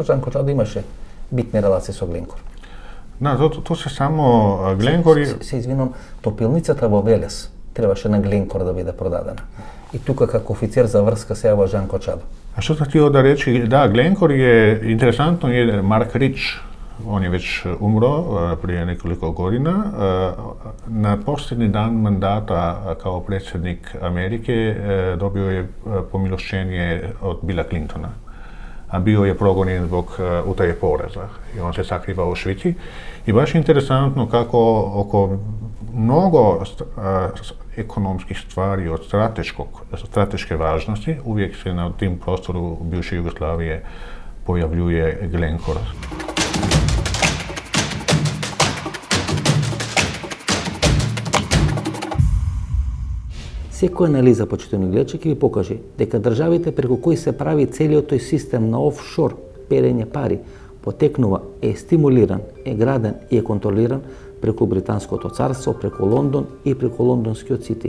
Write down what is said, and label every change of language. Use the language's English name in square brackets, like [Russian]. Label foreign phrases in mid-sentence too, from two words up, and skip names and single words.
[Macedonian] Жанко Чадо имаше битни релации со Гленкор. Да, то се само Гленкор и... Се извинувам, топилницата во Велес требаше на Гленкор да биде продадена. И тука како офицер за врска се јава Жанко Чадо. А што хотел да речи, да, Гленкор е интересантно, е Марк Рич, [Croatian] он je već umro prije nekoliko godina. Na posljednji dan mandata kao predsjednik Amerike dobio je pomilošćenje od Billa Clintona, a bio je progonjen zbog utaje poreza i on se sakrivao u Švici. I baš interesantno kako oko mnogo ekonomskih stvari od strateške važnosti uvijek se na tim prostoru bivše Jugoslavije pojavljuje Glencore. [Macedonian] Секоја анализа, почитувани гледачи, ќе ви покаже дека државите преку кои се прави целиот тој систем на офшор перење пари потекнува, е стимулиран, е граден и е контролиран преку Британското царство, преку Лондон и преку Лондонскиот сити.